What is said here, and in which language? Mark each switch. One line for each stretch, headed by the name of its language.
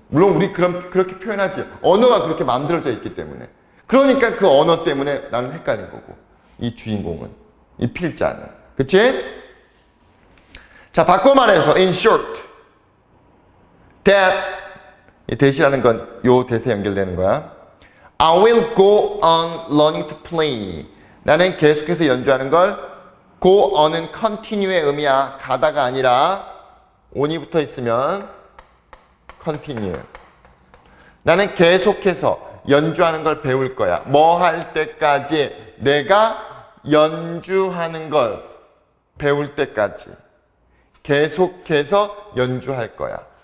Korean: 물론 우리 그렇게 표현하지. 언어가 그렇게 만들어져 있기 때문에. 그러니까 그 언어 때문에 나는 헷갈린 거고. 이 주인공은. 이 필자는. 그치? 자, 바꿔 말해서
English: in short that
Korean: 이 that이라는 건 요 that에 연결되는 거야.
English: I will go on learning to play.
Korean: 나는 계속해서 연주하는 걸 go on은 continue의 의미야. 가다가 아니라 on이 붙어 있으면 continue. 나는 계속해서 연주하는 걸 배울 거야. 뭐 할 때까지? 내가 연주하는 걸 배울 때까지 계속해서 연주할 거야.